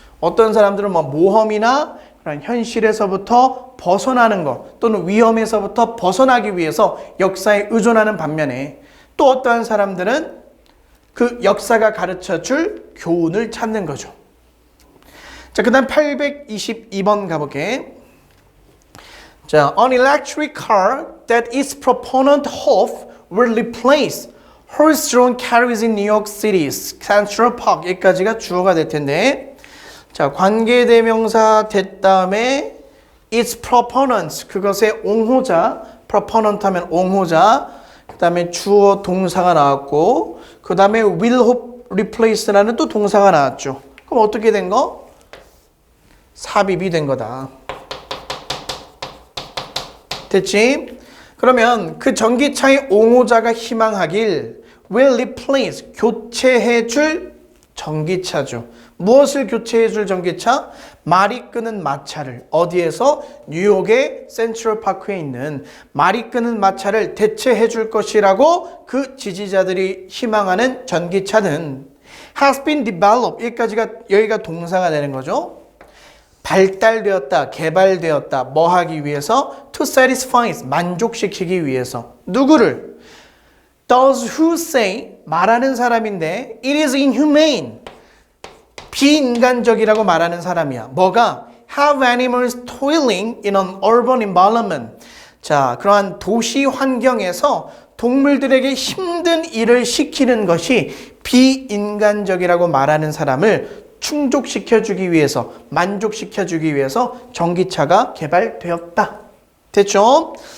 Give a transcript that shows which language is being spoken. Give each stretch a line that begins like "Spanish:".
Korean: 어떤 사람들은 뭐 모험이나 그런 현실에서부터 벗어나는 것 또는 위험에서부터 벗어나기 위해서 역사에 의존하는 반면에 또 어떠한 사람들은 그 역사가 가르쳐줄 교훈을 찾는 거죠. 자, 그 다음 822번 가볼게.
English: 자, an electric car that its proponent hope will replace horse-drawn carriages in New York City's Central Park.
Korean: 여기까지가 주어가 될 텐데, 자, 관계대명사 된 다음에 its proponents, 그것의 옹호자, proponent 하면 옹호자, 그 다음에 주어 동사가 나왔고, 그 다음에 will hope replace 라는 또 동사가 나왔죠. 그럼 어떻게 된 거? 삽입이 된 거다. 됐지? 그러면 그 전기차의 옹호자가 희망하길 will replace, 교체해줄 전기차죠. 무엇을 교체해줄 전기차? 말이 끄는 마차를. 어디에서? 뉴욕의 센트럴파크에 있는 말이 끄는 마차를 대체해줄 것이라고 그 지지자들이 희망하는 전기차는 has been developed. 여기가 동사가 되는 거죠. 발달되었다, 개발되었다. 뭐 하기 위해서? To satisfy, 만족시키기 위해서. 누구를?
English: Those who say, 말하는 사람인데 it is inhumane, 비인간적이라고 말하는 사람이야. 뭐가? Have animals toiling in an urban environment.
Korean: 자, 그러한 도시 환경에서 동물들에게 힘든 일을 시키는 것이 비인간적이라고 말하는 사람을 충족시켜주기 위해서, 만족시켜주기 위해서 전기차가 개발되었다. 됐죠?